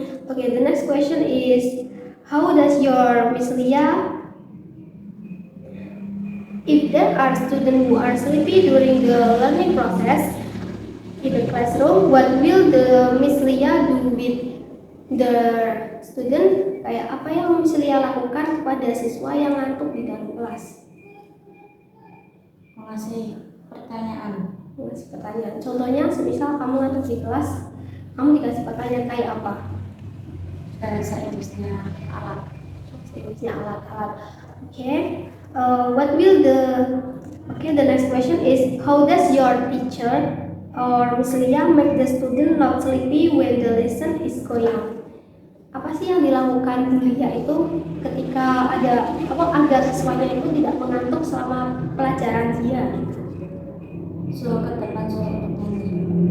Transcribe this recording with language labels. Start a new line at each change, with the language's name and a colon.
English: Okay, the next question is, how does your Miss Lia, if there are students who are sleepy during the learning process in the classroom, what will the Miss Lia do with the student?
Indonesian: Kayak apa yang Miss Lia lakukan kepada siswa yang ngantuk di dalam kelas? Mengasih pertanyaan. Mengasih pertanyaan. Contohnya, semisal kamu ngantuk di kelas, kamu dikasih pertanyaan kayak apa? Bahasa Inggrisnya alat. Jenisnya alat-alat. Okay.
English: What will the the next question is, how does your teacher or Miss Lia make the student not sleepy when the lesson is going on?
Indonesian: Apa sih yang dilakukan Bu Lia itu ketika ada agar siswanya itu tidak mengantuk selama pelajaran dia? Suruh ke depan, suruh bernyanyi.